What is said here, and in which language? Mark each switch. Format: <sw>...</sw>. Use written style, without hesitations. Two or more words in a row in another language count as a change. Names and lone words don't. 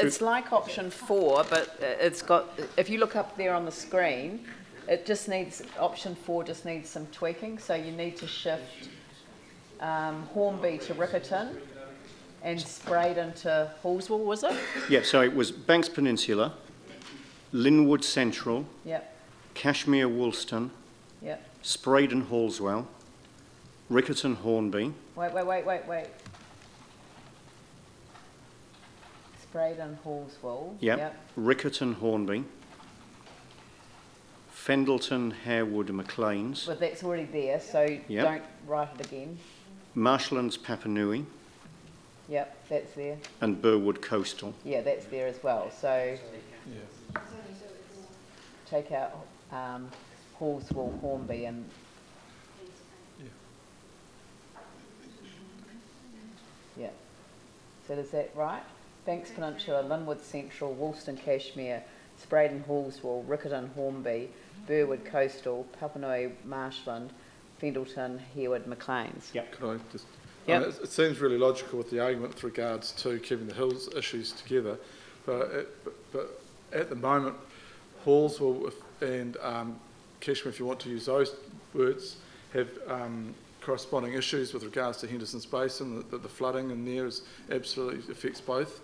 <en>It's like option 4, but it's got, if you look up there on the screen, it just needs, option 4 just needs some tweaking. So you need to shift Hornby to Riccarton and Spraydon to Hallswell, was it? Yeah, so it was Banks Peninsula, Linwood Central, Cashmere Woolston, Spraydon Hallswell, Riccarton Hornby. Wait. Spraydon Hallswell. Riccarton Hornby. Fendleton Harewood Maclean's. But that's already there, so don't write it again. Marshlands Papanui. That's there. And Burwood Coastal. Yeah, that's there as well. So take out Hallswell, Hornby and... So is that right? Banks Peninsula, Linwood Central, Woolston Cashmere, Spraydon Hallswell, Riccarton Hornby, Burwood Coastal, Papanui Marshland, Fendleton, Harewood Maclean's. Could I just... it seems really logical with the argument with regards to keeping the hills issues together, but at the moment, Hallswell and Cashmere, if you want to use those words, have corresponding issues with regards to Henderson's Basin, that the flooding in there absolutely affects both.</en>